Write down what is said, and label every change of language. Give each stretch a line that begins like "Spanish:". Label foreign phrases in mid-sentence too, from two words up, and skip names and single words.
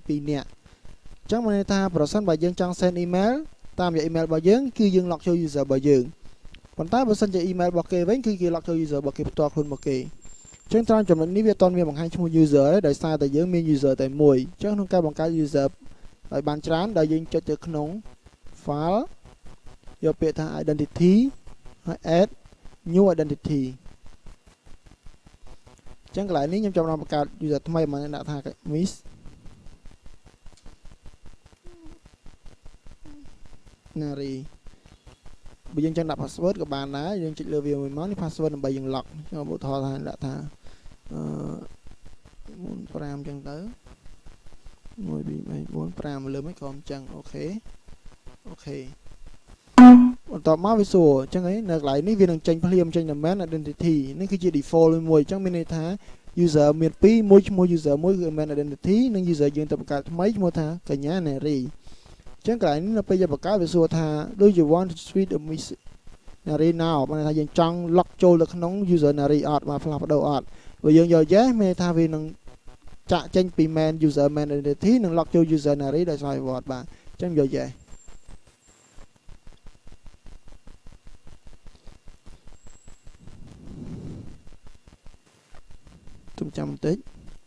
Khmer: 2 នាក់អញ្ចឹងមានន័យថាប្រសិនបើយើងចង់
English: send email
Khmer: តាមរយៈ email របស់យើងគឺយើង log ចូល user របស់យើងប៉ុន្តែបើសិនជា email របស់គេវិញគឺគេ log ចូល user របស់គេផ្ទាល់ខ្លួនរបស់គេអញ្ចឹងត្រង់ចំណុចនេះវាអត់មានបង្ហាញឈ្មោះ user ទេដោយសារតែយើងមាន user តែមួយអញ្ចឹងក្នុងការបង្កើត user ឲ្យបានច្រើនដោយយើងចុចទៅក្នុង file យកពាក្យថា identity ហើយ
English: add new identity
Khmer: អញ្ចឹងកន្លែងនេះខ្ញុំចាប់បានបង្កើត user ថ្មីមកដាក់ថា miss Nari បើយើងចង់ដាក់ password ក៏បានដែរយើងចុចលើវាមួយមកនេះ password ដើម្បីយើង log ខ្ញុំឧទាហរណ៍ថាដាក់ថា45អញ្ចឹងទៅ1 2 3 4 5លើមិនក៏អញ្ចឹងអូខេ បន្ទាប់មកវាសួរអញ្ចឹងឯងនៅកន្លែងនេះវានឹងចេញភ្លាមចេញតែ
English: main identity
Khmer: នេះគឺជា default មួយអញ្ចឹងមានន័យថា user មាន 2មួយឈ្មោះ user មួយគឺ
English: main identity
Khmer: និង user យើងទៅបង្កើតថ្មីឈ្មោះថាកញ្ញា Nari អញ្ចឹងកន្លែង នេះនៅពេលយើងបង្កើតវាសួរថា
English: do you want to tweet a miss Nari now
Khmer: បានថាយើងចង់ log ចូលទៅក្នុង user Nari អត់មកផ្លាស់ប្ដូរអត់បើយើងយក yes មានន័យថាវានឹងចាក់ចេញពី
English: main user main identity
Khmer: និង log ចូល user Nari ដោយសារវាអត់បាទអញ្ចឹងយក yes ទុំចាំបន្តិច